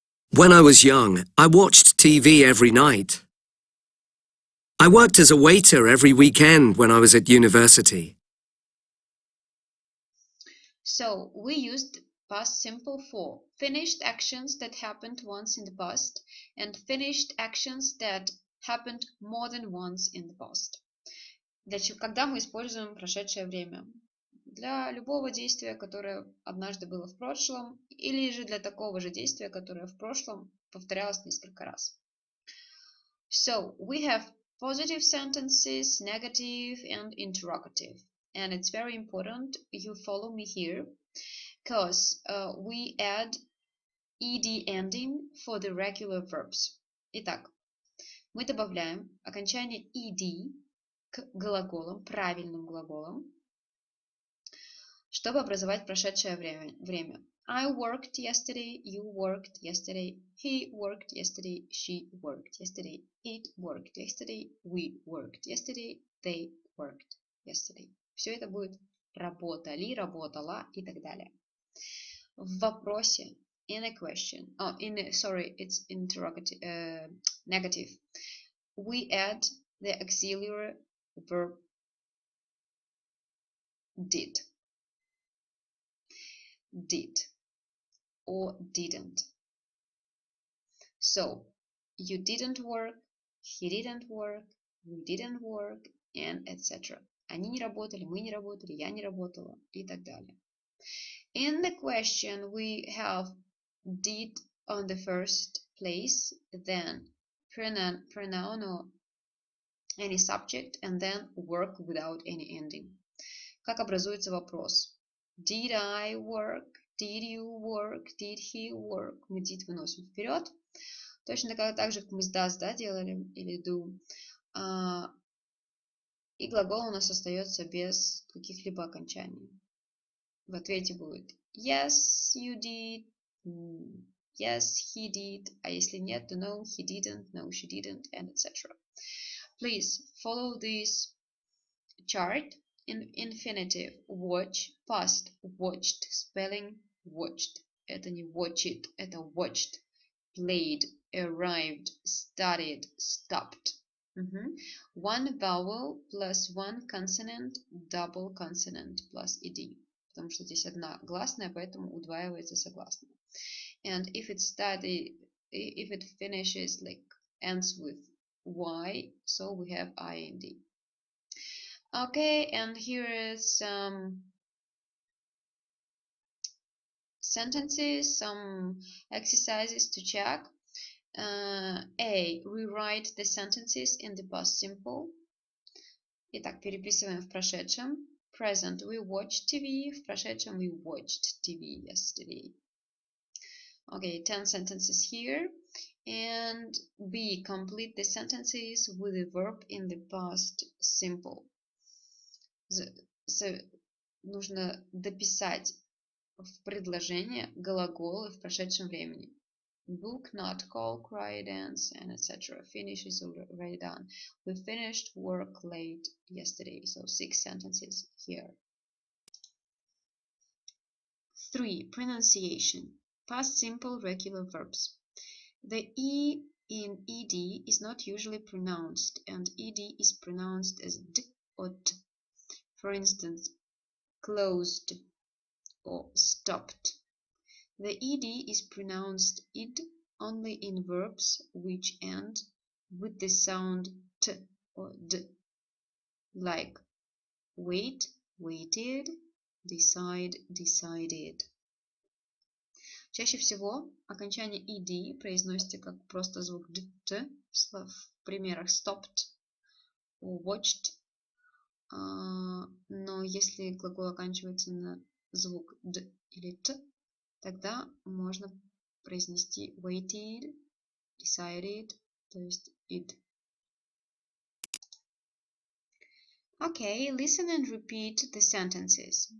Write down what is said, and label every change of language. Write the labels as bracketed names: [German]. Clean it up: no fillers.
[English] When I was young, I watched TV every night. I worked as a waiter every weekend when I was at university. So we used past simple for finished actions that happened once in the past and finished actions that happened more than once in the past. [Russian] Когда мы используем прошедшее время? Для любого действия, которое однажды было в прошлом, или же для такого же действия, которое в прошлом повторялось несколько раз. [English] So we have positive sentences, negative and interrogative. And it's very important you follow me here because we add ed ending for the regular verbs. [Russian] Итак, мы добавляем окончание ed к глаголам, правильным глаголам, чтобы образовать прошедшее время. [English] I worked yesterday, you worked yesterday, he worked yesterday, she worked yesterday, it worked yesterday, we worked yesterday, they worked yesterday. [Russian] Все это будет работали, работала и так далее. В вопросе, [English] in a question, it's interrogative, negative, we add the auxiliary verb did or didn't. So you didn't work, he didn't work, we didn't work, and etc. [Russian] Они не работали, мы не работали, я не работала и так далее. [English] In the question we have did on the first place, then pronoun or any subject, and then work without any ending. [Russian] Как образуется вопрос? [English] Did I work? Did you work? Did he work? [Russian] Мы did выносим вперед. Точно так же, как мы с does, делали, или do. И глагол у нас остается без каких-либо окончаний. В ответе будет [English] yes, you did, yes, he did, [Russian] а если нет, то [English] no, he didn't, no, she didn't, and etc. Please follow this chart. In infinitive, watch, past, watched, spelling, watched. [Russian] Это не [English] watch it, это watched. Played, arrived, studied, stopped. One vowel plus one consonant, double consonant plus ed. [Russian] Потому что здесь одна гласная, поэтому удваивается согласная. [English] And if it finishes ends with y, so we have ind. Okay, and here is some sentences, some exercises to check. A. Rewrite the sentences in the past simple. [Russian] Итак, переписываем в прошедшем. [English] Present. We watched TV. [Russian] В прошедшем [English] we watched TV yesterday. Okay, 10 sentences here. And B. Complete the sentences with the verb in the past simple. [Russian] Нужно дописать в предложение глаголы в прошедшем времени. [English] Book, not call, cry, dance, and etc. Finish is already done. We finished work late yesterday. So 6 sentences here. 3. Pronunciation. Past simple regular verbs. The E in ed is not usually pronounced, and ed is pronounced as d or t. For instance, closed or stopped. The ed is pronounced id only in verbs which end with the sound t or d, like wait, waited, decide, decided. [Russian] Чаще всего окончание ed произносится как просто звук d, t, в примерах stopped, watched, но если глагол оканчивается на звук d или t, тогда можно произнести waited, decided, то есть id. [English] Okay, listen and repeat the sentences.